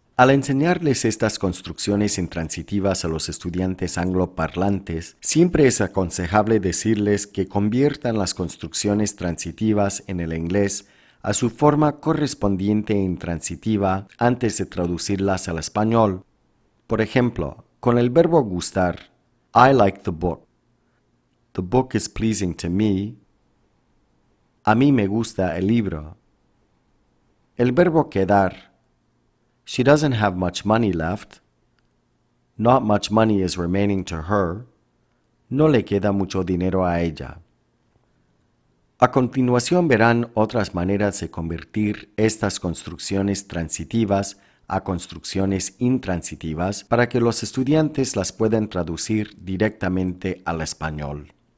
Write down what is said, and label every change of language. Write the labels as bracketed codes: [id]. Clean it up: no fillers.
[es] Al enseñarles estas construcciones intransitivas a los estudiantes angloparlantes, siempre es aconsejable decirles que conviertan las construcciones transitivas en el inglés a su forma correspondiente e intransitiva antes de traducirlas al español. Por ejemplo, con el verbo gustar, [en] I like the book. The book is pleasing to me. [es] A mí me gusta el libro. El verbo quedar, [en] she doesn't have much money left. Not much money is remaining to her. [es] No le queda mucho dinero a ella. A continuación verán otras maneras de convertir estas construcciones transitivas a construcciones intransitivas para que los estudiantes las puedan traducir directamente al español.